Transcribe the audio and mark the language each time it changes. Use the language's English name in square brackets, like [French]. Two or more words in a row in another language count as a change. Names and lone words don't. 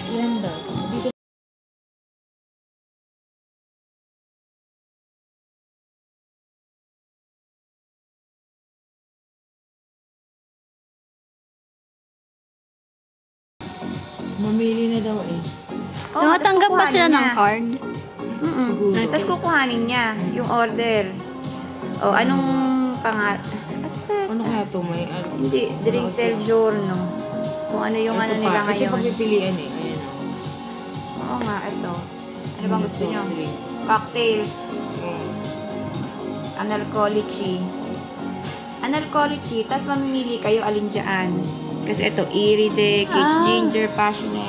[Filipino] Yan daw. Dito. Mamili na daw eh. Oh, Nakatanggap ba tapos sila kukuhanin ng niya. card? Siguro. Tapos kukuhanin niya yung order. O, anong pangat? Ano kaya to? May Hindi, [Italian] drink del giorno. [Filipino] Kung ano yung ano nila Ito ngayon. pagpipilian eh. Ayan. Oo nga, ito. Ano bang gusto nyo? Drink. Cocktails. Oo. Analcolici. Analcolici, tapos mamimili kayo alin dyan. Kasi ito, Iride, Cage Ginger, Passionate.